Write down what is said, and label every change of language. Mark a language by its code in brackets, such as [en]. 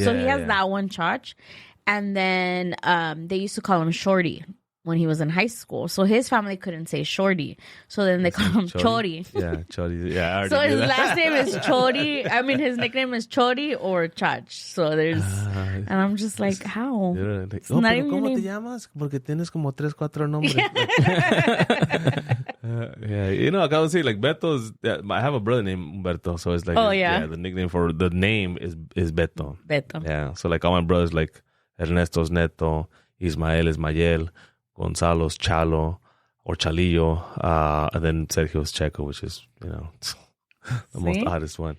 [en] So he has that one, Chach. And then they used to call him Shorty when he was in high school. So his family couldn't say Shorty. So then they call him Chori. Yeah, Chori. Yeah, so his last name is Chori. I mean, his nickname is Chori or Chach. So there's... and I'm just like, how? It's not even [es] ¿Cómo te llamas? Porque tienes como 3-4 nombres. [en] I gotta say, like, Beto's... I have a brother named Humberto. So it's like... the nickname for the name is Beto. Beto. Yeah. So like all my brothers, like Ernesto's Neto, Ismael is Mayel, Gonzalo's Chalo or Chalillo, and then Sergio's Cheko, which is, the most oddest one.